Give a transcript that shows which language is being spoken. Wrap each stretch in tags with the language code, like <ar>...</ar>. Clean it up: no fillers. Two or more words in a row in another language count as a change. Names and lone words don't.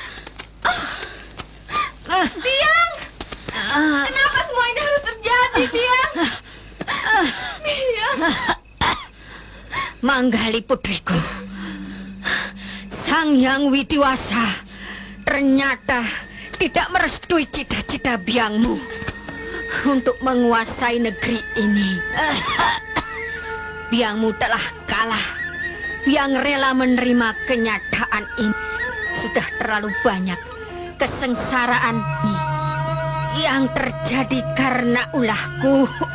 <id>Biang. Kenapa semua ini harus terjadi, Biang? Biang. Manggali putriku. Sang Hyang Widiwasa ternyata tidak merestui cita-cita biangmu untuk menguasai negeri ini. Biangmu telah kalah. Biang rela menerima kenyataan ini. Sudah terlalu banyak kesengsaraan ini yang terjadi karena ulahku.</id>